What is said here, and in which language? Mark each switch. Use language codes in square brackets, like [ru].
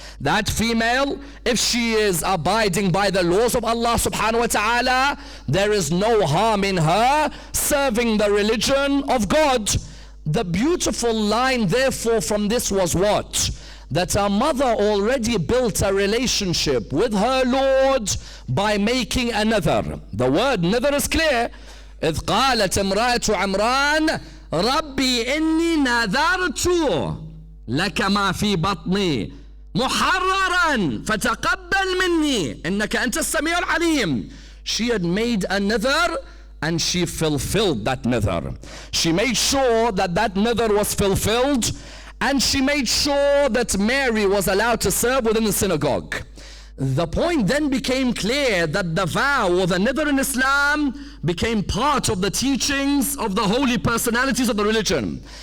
[en] That female, if she is abiding by the laws of Allah subhanahu wa ta'ala, there is no harm in her serving the religion of God. The beautiful line therefore from this was what? That her mother already built a relationship with her Lord by making a nadhr. The word nadhr is clear. [ar] إذ قالت امرأة عمران ربي إني نذرت لك ما في بطني محررا فتقبل مني إنك أنت السميع العليم. [en] She had made a nadhr and she fulfilled that nadhr. She made sure that that nadhr was fulfilled, and she made sure that Mary was allowed to serve within the synagogue. The point then became clear that the vow or the nadhr in Islam became part of the teachings of the holy personalities of the religion.